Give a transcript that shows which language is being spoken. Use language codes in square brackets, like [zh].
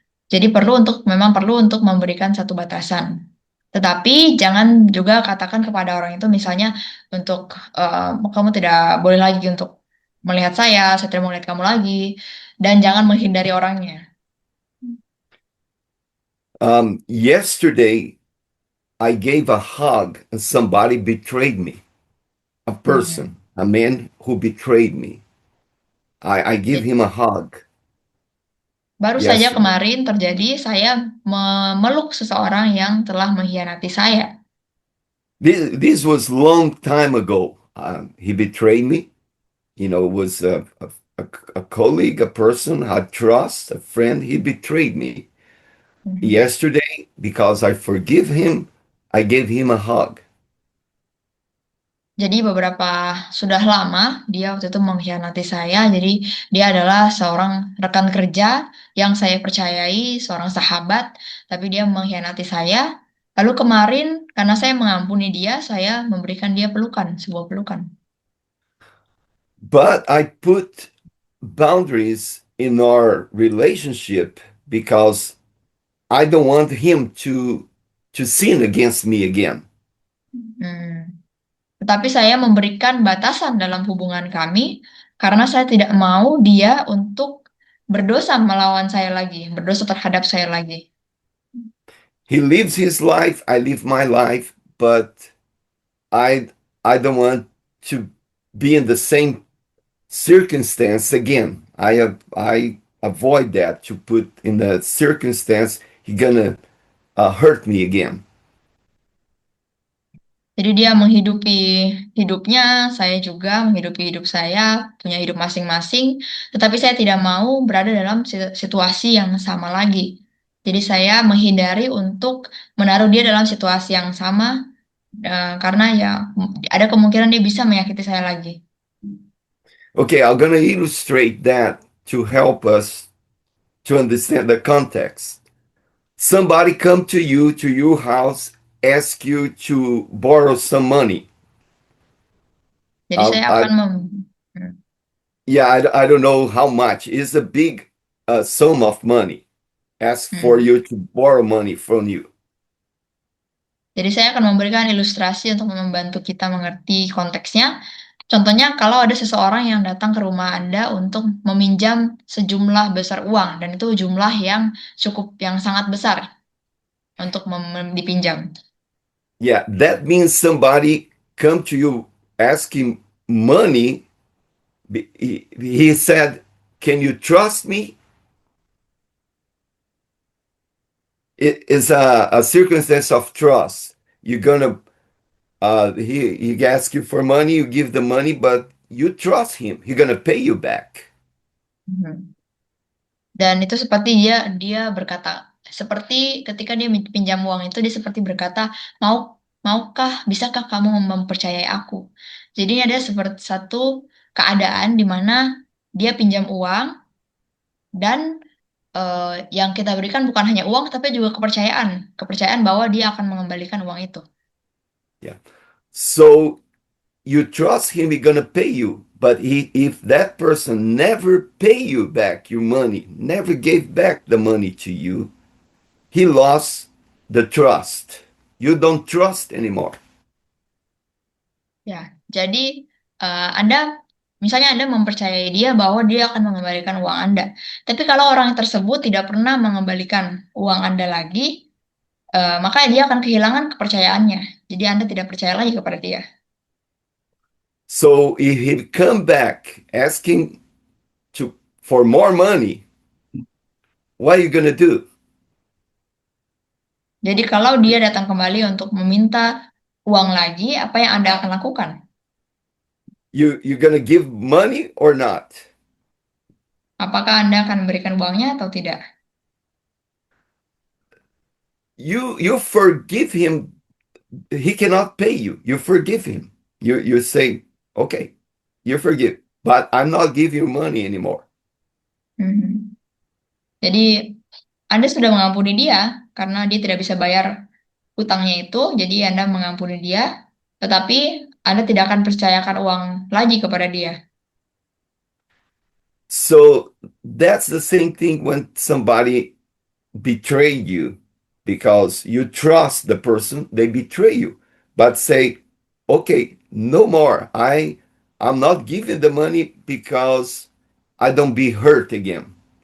[id] Jadi memang perlu untuk memberikan satu batasan. Tetapi jangan juga katakan kepada orang itu misalnya untuk kamu tidak boleh lagi untuk melihat saya tidak mau melihat kamu lagi, dan jangan menghindari orangnya. [en] Yesterday, I gave a hug and somebody betrayed me. A person, a man who betrayed me. I give him a hug. [id] Baru [en] Yes. [id] saja kemarin terjadi, saya memeluk seseorang yang telah mengkhianati saya. [en] This was long time ago. He betrayed me. You know, it was a colleague, a person I trust, a friend. He betrayed me. Yesterday, because I forgive him, I gave him a hug. [id] Jadi sudah lama dia waktu itu mengkhianati saya. Jadi dia adalah seorang rekan kerja yang saya percayai, seorang sahabat, tapi dia mengkhianati saya. Lalu kemarin karena saya mengampuni dia, saya memberikan dia sebuah pelukan. [en] But I put boundaries in our relationship because I don't want him to sin against me again. [id] Tetapi saya memberikan batasan dalam hubungan kami karena saya tidak mau dia untuk berdosa melawan saya lagi, berdosa terhadap saya lagi. [en] He lives his life, I live my life, but I don't want to be in the same circumstance again. I avoid that to put in the circumstance he gonna hurt me again. [id] Jadi dia menghidupi hidupnya, saya juga menghidupi hidup saya, punya hidup masing-masing, tetapi saya tidak mau berada dalam situasi yang sama lagi. Jadi saya menghindari untuk menaruh dia dalam situasi yang sama, karena ya ada kemungkinan dia bisa menyakiti saya lagi. [en] Okay, I'm gonna illustrate that to help us to understand the context. Somebody come to you to your house, ask you to borrow some money. [id] Jadi saya [en] I, [id] akan [en] yeah, I don't know how much. It's a big sum of money. Ask for Hmm. you to borrow money from you. [id] Jadi saya akan memberikan ilustrasi untuk membantu kita mengerti konteksnya. Contohnya kalau ada seseorang yang datang ke rumah Anda untuk meminjam sejumlah besar uang dan itu jumlah yang sangat besar untuk dipinjam. [en] Yeah, that means somebody come to you asking money. He said, "Can you trust me?" It is a circumstance of trust. You're gonna he asks you for money, you give the money, but you trust him. He's gonna pay you back. Mhm. [id] Dan itu seperti dia berkata, seperti ketika dia pinjam uang itu dia seperti berkata, bisakah kamu mempercayai aku? Jadi ini ada seperti satu keadaan di mana dia pinjam uang dan yang kita berikan bukan hanya uang tapi juga kepercayaan bahwa dia akan mengembalikan uang itu. [en] Yeah. So you trust him, he's gonna pay you. But if that person never pay you back your money, never gave back the money to you, he lost the trust. You don't trust anymore. [id] Ya, jadi misalnya Anda mempercayai dia bahwa dia akan mengembalikan uang Anda. Tapi kalau orang tersebut tidak pernah mengembalikan uang Anda lagi, maka dia akan kehilangan kepercayaannya. Jadi Anda tidak percaya lagi kepada dia. [en] So if he come back asking for more money, what are you gonna do? [id] Jadi kalau dia datang kembali untuk meminta uang lagi, apa yang Anda akan lakukan? [en] You're gonna give money or not? [id] Apakah Anda akan memberikan uangnya atau tidak? [en] You forgive him. He cannot pay you. You forgive him. You say, okay, you forgive, but I'm not giving you money anymore. Mhm. [id] Jadi Anda sudah mengampuni dia karena dia tidak bisa bayar utangnya itu, jadi Anda mengampuni dia, tetapi Anda tidak akan percayakan uang lagi kepada dia. [en] So that's the same thing when somebody betray you because you trust the person, they betray you. But say, okay, no more. I'm not giving the money because I don't be hurt again.